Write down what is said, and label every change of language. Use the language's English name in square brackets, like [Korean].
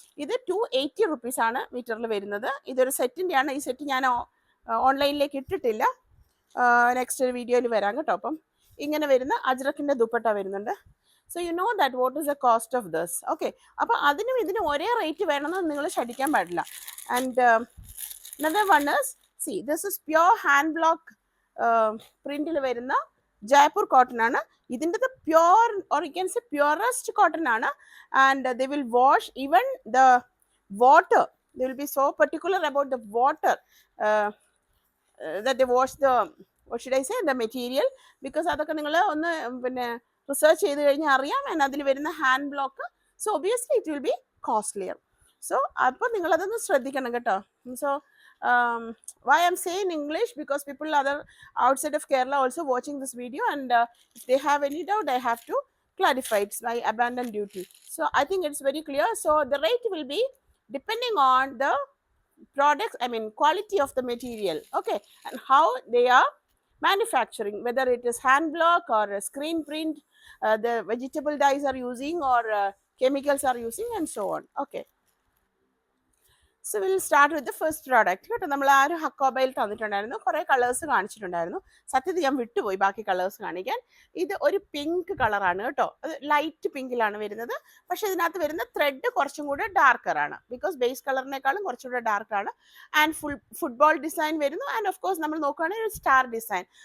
[Malayalam] ഇത് 280 rupees ആണ് മീറ്ററിൽ വരുന്നത്. ഇതൊരു സെറ്റിൻ്റെ ആണ്. ഈ സെറ്റ് ഞാൻ ഓൺലൈനിലേക്ക് ഇട്ടിട്ടില്ല, നെക്സ്റ്റ് ഒരു വീഡിയോയിൽ വരാം കേട്ടോ. അപ്പം ഇങ്ങനെ വരുന്ന അജ്രക്കിൻ്റെ ദുപ്പട്ട വരുന്നുണ്ട്. [English] So you know that what is the cost of this. [Malayalam] Okay, അപ്പോൾ അതിനും ഇതിനും ഒരേ റേറ്റ് വേണമെന്ന് നിങ്ങൾ ശടിക്കാൻ പാടില്ല. [English] and another one is, see, this is pure hand block പ്രിന്റിൽ [Malayalam] വരുന്ന ജയ്പൂർ കോട്ടൺ ആണ്. ഇതിൻ്റെ pure or you can say purest cotton ആണ്. [English] And they will wash even the water. They will be so particular about the water that they wash the, what should I say, the material, because [Malayalam] അതൊക്കെ നിങ്ങൾ ഒന്ന് പിന്നെ research ചെയ്ത് കഴിഞ്ഞാൽ അറിയാം. [English] And അതിൽ വരുന്ന hand block, so obviously it will be costlier. [Malayalam] So അപ്പോൾ നിങ്ങളതൊന്ന് ശ്രദ്ധിക്കണം കേട്ടോ. [English] So why I'm saying English, because people other outside of Kerala also watching this video, and if they have any doubt, I have to clarify. It's my abandoned duty. So I think it's very clear. So the rate will be depending on the products, I mean quality of the material, okay, and how they are manufacturing, whether it is hand block or screen print, the vegetable dyes are using, or chemicals are using, and so on. Okay, so we'll start with the first product. [Malayalam] കേട്ടോ, നമ്മൾ ആ ഒരു ഹക്കോബയിൽ തന്നിട്ടുണ്ടായിരുന്നു, കുറേ colours കാണിച്ചിട്ടുണ്ടായിരുന്നു. സത്യത്തിൽ ഞാൻ വിട്ടുപോയി ബാക്കി കളേഴ്സ് കാണിക്കാൻ. ഇത് ഒരു പിങ്ക് കളറാണ് കേട്ടോ, അത് ലൈറ്റ് പിങ്കിലാണ് വരുന്നത്. പക്ഷേ ഇതിനകത്ത് വരുന്ന ത്രെഡ് കുറച്ചും കൂടെ ഡാർക്കർ ആണ്, ബിക്കോസ് ബേസ് കളറിനേക്കാളും കുറച്ചും കൂടെ ഡാർക്കാണ്. ആൻഡ് ഫുട്ബോൾ ഡിസൈൻ വരുന്നു. ആൻഡ് ഓഫ് കോഴ്സ് നമ്മൾ നോക്കുകയാണെങ്കിൽ ഒരു സ്റ്റാർ ഡിസൈൻ.